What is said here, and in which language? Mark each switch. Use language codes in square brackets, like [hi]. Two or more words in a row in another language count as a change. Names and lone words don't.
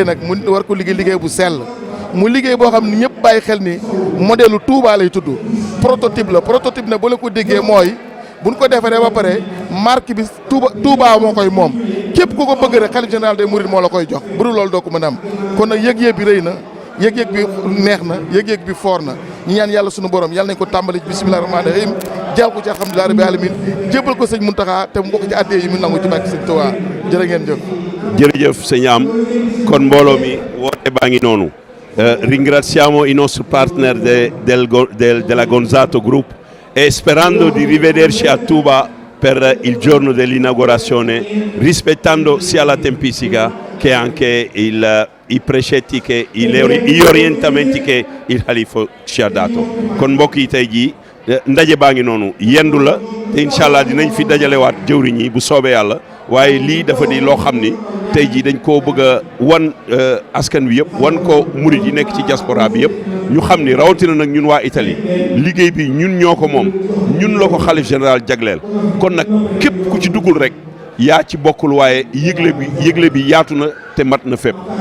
[wo] nag mu war ko liggéey bu sell mu liggéey boo xam ne ñëpp bàyyi xel ni modèle Touba lay tudd prototype la prototype nag bu la ko déggee mooy buñ ko defaree ba pare marque bi Touba moo koy moom képp ku ko bëgg rek xalif [fr] général des mourides [wo] moo la koy jox bu dul loolu doo ko mën a am kon nag yëg-yëg bi rëy na yëg-yëg bi neex na yëg-yëg bi foor na ñu ñaan yàlla sunu borom yàlla nañ ko tàmbali [ar] بسم الله الرحمن الرحيم [wo] jàll ko ci [ar] الحمد لله رب العالمين [wo] jébbal ko sëñ Mountakha te mu bokk ci addee yi mu nangu ci bàkki sëñ Touba jërë ngeen jëf. jërëjëf sëñ Am kon mbooloo mi woote baa ngi noonu [it] ringraziamo i nostri partner della Gonzato Group e sperando di rivederci a Touba per il giorno dell'inaugurazione, rispettando sia la tempistica che anche i precetti che gli orientamenti che il Khalifa ci ha dato. [wo] kon mbokk yi tey jii ndaje baa ngi noonu yendu la te [ar] إن شاء الله [wo] dinañ fi dajalewaat jëwriñ yi bu soobee yàlla waaye lii dafa di loo xam ni tey jii dañ koo bëgg a wan askan wi yëpp wan ko murid yi nekk ci diaspora bi yëpp ñu xam ni rawatina nag ñun waa Italie liggéey bi ñun ñoo ko moom ñun la ko xalif général jagleel kon nag képp ku ci duggul rek yaa ci bokkul waaye yëgle bi yaatu na te mat na fépp